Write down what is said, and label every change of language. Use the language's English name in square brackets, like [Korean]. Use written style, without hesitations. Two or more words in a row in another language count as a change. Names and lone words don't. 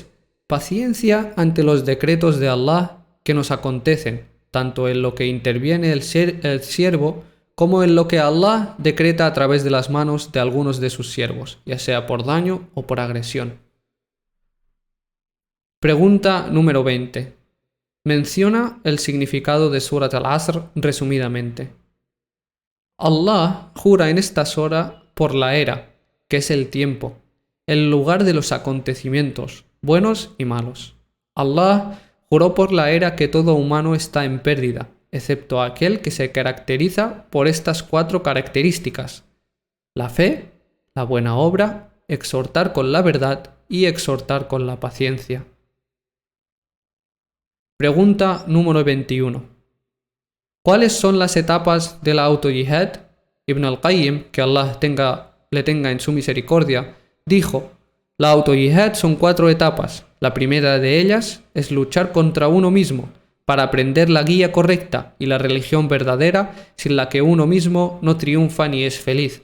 [Spanish] Paciencia ante los decretos de Allah que nos acontecen, tanto en lo que interviene el siervo como en lo que Allah decreta a través de las manos de algunos de sus siervos, ya sea por daño o por agresión. Pregunta número 20. Menciona el significado de Surat al-Asr resumidamente. Allah jura en esta sura por la era, que es el tiempo, el lugar de los acontecimientos, buenos y malos. Allah juró por la era que todo humano está en pérdida, excepto aquel que se caracteriza por estas 4 características: la fe, la buena obra, exhortar con la verdad y exhortar con la paciencia. Pregunta número 21. ¿Cuáles son las etapas de la auto-yihad? Ibn al-Qayyim, que Allah le tenga en su misericordia, dijo: la auto-yihad son 4 etapas. La primera de ellas es luchar contra uno mismo, para aprender la guía correcta y la religión verdadera sin la que uno mismo no triunfa ni es feliz.